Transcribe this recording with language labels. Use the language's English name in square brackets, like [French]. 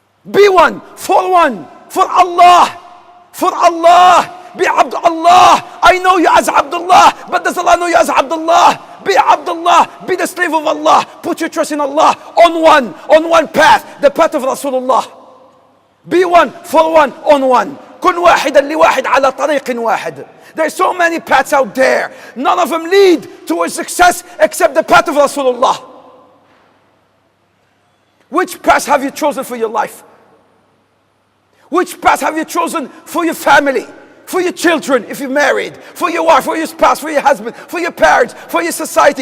[English] Be one for Allah, for Allah. Be Abdullah. I know you as Abdullah, but does Allah know you as Abdullah? Be Abdullah, be the slave of Allah. Put your trust in Allah on one path, the path of Rasulullah. Be one for one on one. [Arabic] كن واحدا لواحد على طريق واحد. [English] There's so many paths out there. None of them lead towards success except the path of Rasulullah. Which path have you chosen for your life? Which path have you chosen for your family? For your children, if you're married, for your wife, for your spouse, for your husband, for your parents, for your society.